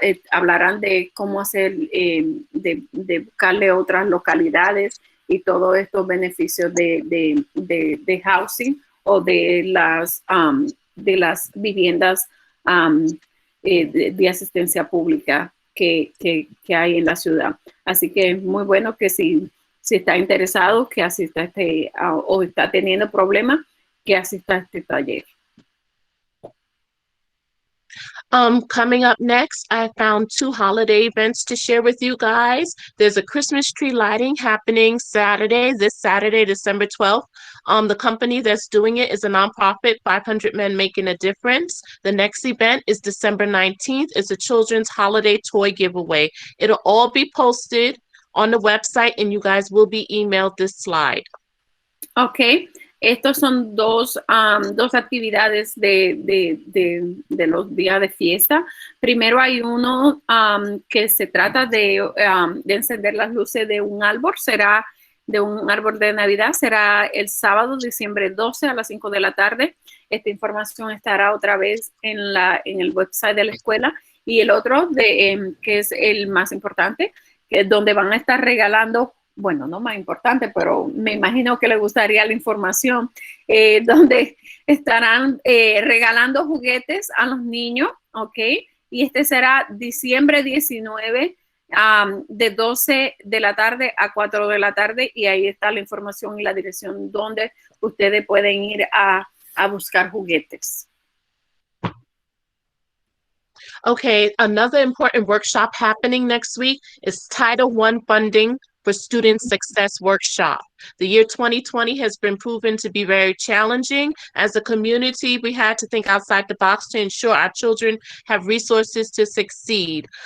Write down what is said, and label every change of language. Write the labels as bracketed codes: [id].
[es] Hablarán de cómo hacer, de buscarle otras localidades y todos estos beneficios de housing o de las viviendas de asistencia pública que hay en la ciudad. Así que es muy bueno que si está interesado, que asista o está teniendo problemas, que asista a este taller. [en] Coming up next, I found 2 holiday events to share with you guys. There's a Christmas tree lighting happening this Saturday, December 12th. The company that's doing it is a nonprofit, 500 Men Making a Difference. The next event is December 19th. It's a children's holiday toy giveaway. It'll all be posted on the website and you guys will be emailed this slide. Okay. [es] Estos son dos actividades de los días de fiesta. Primero hay uno que se trata de encender las luces de un árbol. Será de un árbol de Navidad. Será el sábado, diciembre 12 a las 5 de la tarde. Esta información estará otra vez en el website de la escuela. Y el otro, que es el más importante, que es donde van a estar regalando, bueno, no más importante, pero me imagino que les gustaría la información, donde estarán regalando juguetes a los niños, ¿ok? Y este será diciembre 19, de 12 de la tarde a 4 de la tarde, y ahí está la información y la dirección donde ustedes pueden ir a buscar juguetes. [en] Okay, another important workshop happening next week is Title I funding for Student Success Workshop. The year 2020 has been proven to be very challenging. As a community, we had to think outside the box to ensure our children have resources to succeed.